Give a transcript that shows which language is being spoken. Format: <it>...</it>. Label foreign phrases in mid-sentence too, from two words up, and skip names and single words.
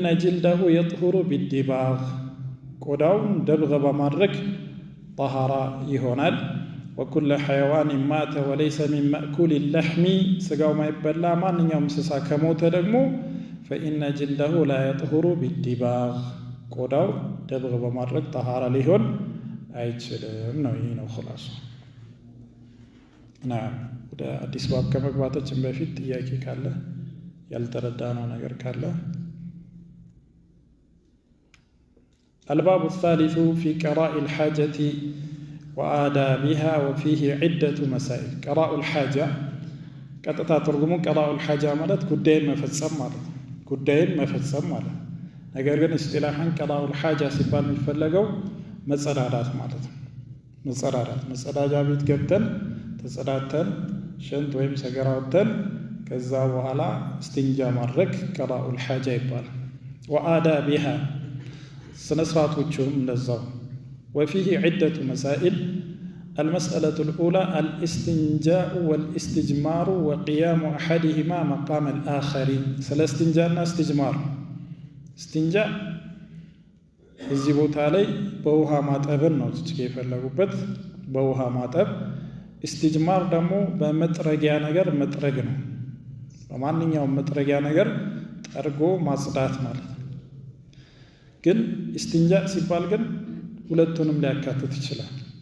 <ar>جلده يطهر بالدباغ</ar> <am>ቆዳውን ደብገ በማድረግ ጠሃራ ይሆናል።</am> <ar>وكل حيوان مات وليس من مأكول اللحم</ar> <am>ስጋው ማይበላ ማንኛውም እንስሳ ከሞተ ደግሞ</am> <ar>فإن جلده لا يطهر بالدباغ</ar> <am>ቆዳው ደብግ በማድረግ ጠሃራ ሊሆን አይችልም ነው። ይህ ነው ኹላሱ። ወደ አዲስ ባብ ከመግባታችን በፊት ጥያቄ ካለ ያልተረዳነው ነገር ካለ</am> <ar>الباب الثالث في قضاء الحاجة وآدابها وفيه عدة مسائل. قضاء الحاجة</ar> <am>ቀጥታ ትርጉሙ</am> <ar>قضاء الحاجة</ar> <am>ማለት ጉዳይን መፈጸም ማለት ነው። ጉዳይን መፈጸም ማለት ነው። ነገር ግን እስጢላሐን</am> <ar>قضاء الحاجة</ar> <am>ሲባል የሚፈለገው መጸዳዳት ማለት ነው። መጸዳጃ ቤት ገብተን ተጸዳተን ሽንት ወይም ሰገራ ወጥተን ከዛ በኋላ እስቲንጃ ማድረግ</am> <ar>قضاء الحاجة</ar> <am>ይባላል። وآدابها ስነስርዓቶቹም እንደዛው።</am> <ar>وفيه عدة مسائل. المسألة الأولى الاستنجاء والاستجمار وقيام أحدهما مقام الآخر. سلا استنجاءنا استجمار.</ar> <am>استنجاء እዚህ ቦታ ላይ በውሃ ማጠብን ነው ትችከ የፈለጉበት በውሃ ማጠብ። استجمار ደግሞ በመጥረጊያ ነገር መጥረግ ነው። በማንኛውም መጥረጊያ ነገር ጠርጎ ማጽዳት ማለት ነው። ግን እስቲንጃ ሲባል ግን ሁለቱንም ሊያካትት ይችላል።</am>